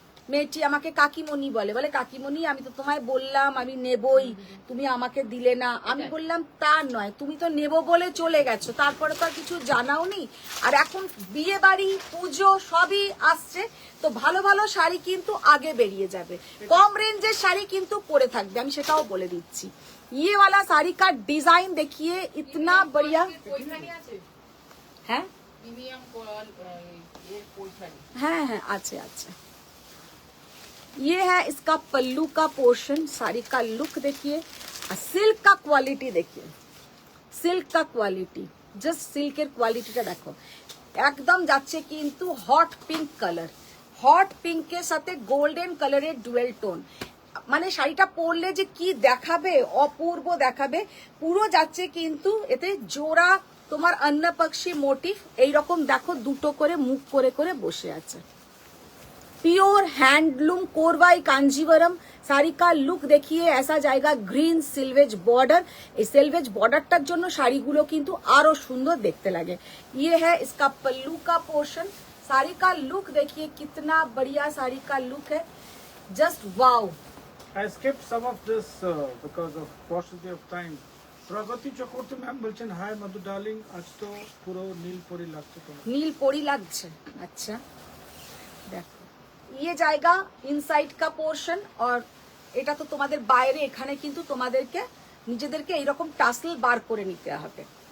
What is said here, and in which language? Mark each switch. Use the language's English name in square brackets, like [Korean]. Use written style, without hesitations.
[Bangla] মেয়েটি আমাকে কাকিমণি বলে, বলে কাকিমণি আমি তো তোমায় বললাম আমি নেবই, তুমি আমাকে দিলে না। আমি বললাম তা নয়, তুমি তো নেবো বলে চলে গেছো, তারপরে তো আর কিছু জানাওনি। আর এখন বিয়ে বাড়ি পুজো সবই আসছে, তো ভালো ভালো শাড়ি কিন্তু আগে বেরিয়ে যাবে, কম রেঞ্জের শাড়ি কিন্তু পরে থাকবে, আমি সেটাও বলে দিচ্ছি। [Hindi] ये वाला साड़ी का डिजाइन देखिए इतना बढ़िया। [Bangla] পৈঠানি আছে, [Hindi] है [Bangla] প্রিমিয়াম পৈঠানি। [Hindi] है अच्छे अच्छे। ये है इसका पल्लू का पोर्शन, साड़ी का लुक देखिए, और सिल्क का क्वालिटी देखिए, सिल्क का क्वालिटी, जस्ट [Bangla] सिल्केर क्वालिटीটা দেখো, একদম যাচ্ছে কিন্তু হট পিঙ্ক কালার, হট পিঙ্কের সাথে গোল্ডেন কালারের ডুয়েল টোন, মানে শাড়িটা পরলে যে কি দেখাবে, অপূর্ব দেখাবে। পুরো যাচ্ছে কিন্তু এতে জোড়া তোমার অন্নপক্ষী মোটিভ, এইরকম দেখো দুটো করে মুখ করে করে বসে আছে। [Hindi] प्योर हैंडलूम कोरवाई कांजीवरम শাড়ি का लुक देखिए, ऐसा जाएगा ग्रीन सिल्वेज बॉर्डर, [Bangla] এই সিলভেজ বর্ডারটার জন্য শাড়িগুলো কিন্তু আরো সুন্দর দেখতে লাগে। [Hindi] ये है इसका पल्लू का पोर्शन, साड़ी का लुक देखिए कितना बढ़िया साड़ी का लुक है, just wow. [English] I skipped some of this because of paucity of time. [Bangla] Pragati Chakraborty ma'am বলছেন হাই মধু ডার্লিং, আজ তো পুরো নীল পরি লাগছে তোমার। নীল পরি লাগছে, अच्छा দেখো [Hindi] ये जाएगा इनसाइड का पोर्शन, और [Bangla] এটা তো তোমাদের বাইরে, এখানে কিন্তু তোমাদেরকে নিজেদেরকে এইরকম টাসেল বার করে নিতে হবে।